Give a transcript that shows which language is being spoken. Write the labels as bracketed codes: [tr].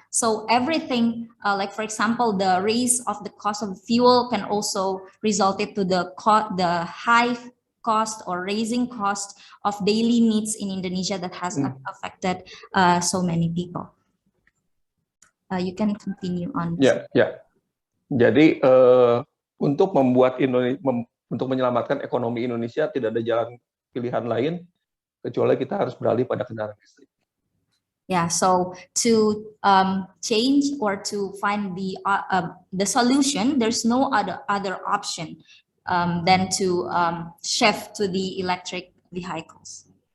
[en] So everything, like for example, the raise of the cost of fuel can also result into the high cost or raising cost of daily needs in Indonesia that has affected so many people. You can continue on. Yeah. [id] Jadi untuk untuk menyelamatkan ekonomi Indonesia tidak ada jalan pilihan lain kecuali kita harus beralih pada kendaraan listrik. [en] Yeah, so to change or to find the solution, there's no other option than to shift to the electric vehicles.